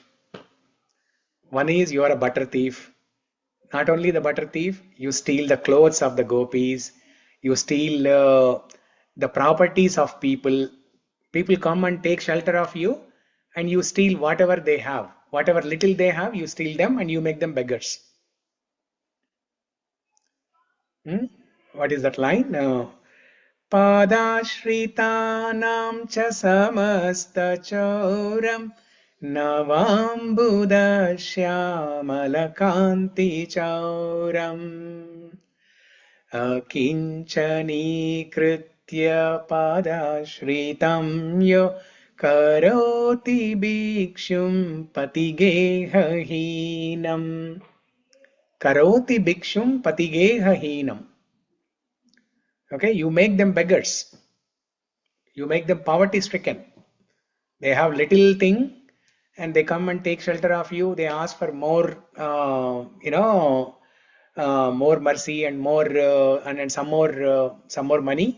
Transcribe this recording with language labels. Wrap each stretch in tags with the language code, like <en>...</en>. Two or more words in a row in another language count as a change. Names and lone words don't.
<en>One is you are a butter thief. Not only the butter thief, you steal the clothes of the gopis, you steal the properties of people. People come and take shelter of you, and you steal whatever they have. Whatever little they have, you steal them and you make them beggars. What is that line?</en> <sa>Padashritanam cha samastachauram navambuda-śyāmalah kanti chauram akinchanikritya padashritam yo karoti bhikshum patigehahinam. Karoti bhikshum patigehahinam.</sa> <en>Okay, you make them beggars. You make them poverty stricken. They have little thing and they come and take shelter of you. They ask for more, more mercy and more and some more money.</en>